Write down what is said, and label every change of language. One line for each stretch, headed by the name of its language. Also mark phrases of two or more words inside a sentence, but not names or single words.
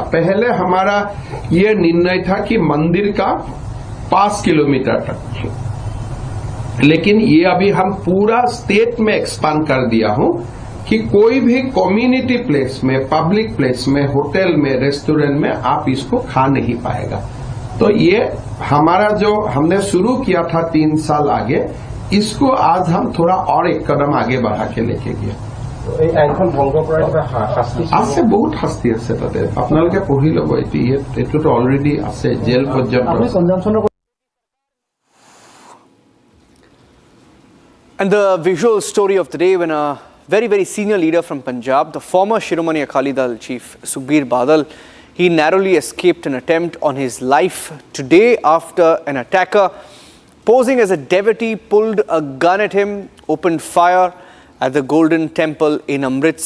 Hindi: पहले हमारा ये निर्णय था कि मंदिर का 5 किलोमीटर तक, लेकिन ये अभी हम पूरा स्टेट में एक्सपांड कर दिया हूं कि कोई भी
English: community place
Hindi: में,
English: public place
Hindi: में, होटल में, रेस्टोरेंट में आप इसको खा नहीं पाएगा। तो ये हमारा जो हमने शुरू किया था 3 साल आगे, इसको आज हम थोड़ा और एक कदम आगे बढ़ा के लेके गया।
Assamese: আছে বহুত শাস্তি আছে তাতে, আপোনালোকে পঢ়ি ল'ব। এইটোতো অলৰেডি আছে, জেল পৰ্যন্ত।
English: And the visual story of the day when a very, very senior leader from Punjab, the former Shiromani Akali Dal chief Sukhbir Badal, he narrowly escaped an attempt on his life today after an attacker posing as a devotee pulled a gun at him, opened fire at the Golden Temple in Amritsar.